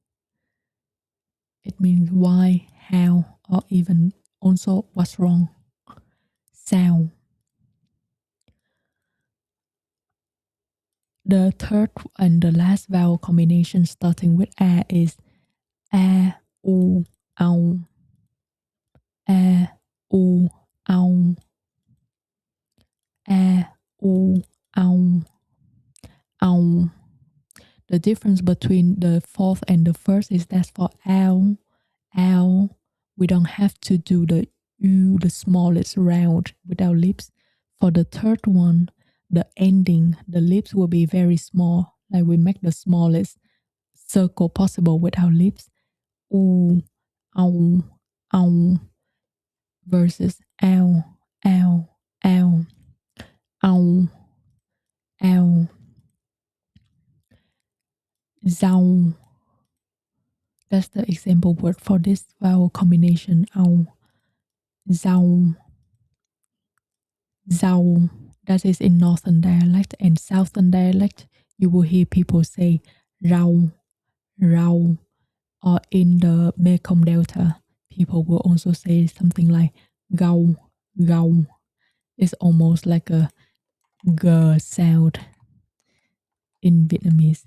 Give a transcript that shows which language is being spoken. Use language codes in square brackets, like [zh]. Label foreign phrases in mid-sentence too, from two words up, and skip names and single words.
[en] It means why, how, or even also what's wrong. Sao. The third and the last vowel combination starting with a is a, u, au. [vi] A, u, au. A, u, au. Au. [en] The difference between the fourth and the first is that for ao, we don't have to do the u, the smallest round with our lips. For the third one, the ending, the lips will be very small. Like we make the smallest circle possible with our lips. [vi] U, au, au. Versus ao, ao, ao. Au, ao. Zao. [en] That's the example word for this vowel combination. [vi] Ao. Zao. Zao. [en] That is in Northern dialect, and Southern dialect, you will hear people say rau, rau. Or in the Mekong Delta, people will also say something like gao, gao. It's almost like a g sound in Vietnamese.